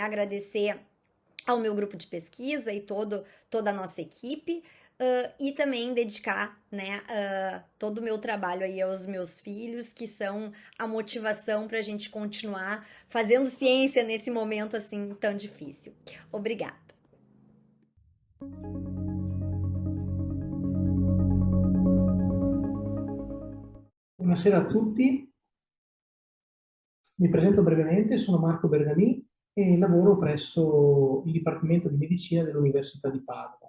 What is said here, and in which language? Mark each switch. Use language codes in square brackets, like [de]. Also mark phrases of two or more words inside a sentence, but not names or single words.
[pt] Agradecer ao meu grupo de pesquisa e toda a nossa equipe, e também dedicar, né, todo o meu trabalho aí aos meus filhos, que são a motivação para a gente continuar fazendo ciência nesse momento assim tão difícil. Obrigada. [it] Buonasera a tutti, mi presento brevemente, sono Marco Bergamì e lavoro presso il Dipartimento di Medicina dell'Università di Padova.